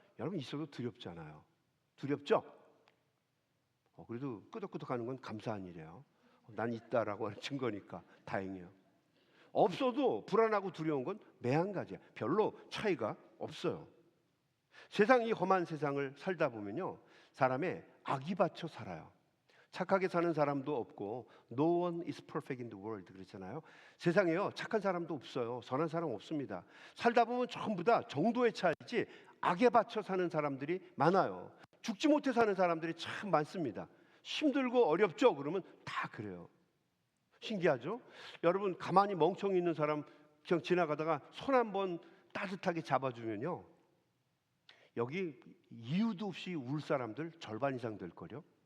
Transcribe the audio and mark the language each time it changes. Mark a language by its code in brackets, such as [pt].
[ko] 여러분, 있어도 두렵잖아요. 두렵죠? 그래도 끄덕끄덕하는 건 감사한 일이에요. 난 있다라고 하는 증거니까 다행이에요. 없어도 불안하고 두려운 건 매한가지야. 별로 차이가 없어요. 세상, 이 험한 세상을 살다 보면요, 사람의 악이 받쳐 살아요. 착하게 사는 사람도 없고 [en] No one is perfect in the world [ko] 그랬잖아요. 세상에요, 착한 사람도 없어요. 선한 사람 없습니다. 살다 보면 전부 다 정도의 차이지 악에 받쳐 사는 사람들이 많아요. 죽지 못해 사는 사람들이 참 많습니다. 힘들고 어렵죠? 그러면 다 그래요. 신기하죠? 여러분, 가만히 멍청이 있는 사람 그냥 지나가다가 손 한번 따뜻하게 잡아주면요, 여기 이유도 없이 울 사람들 절반 이상 될 거요.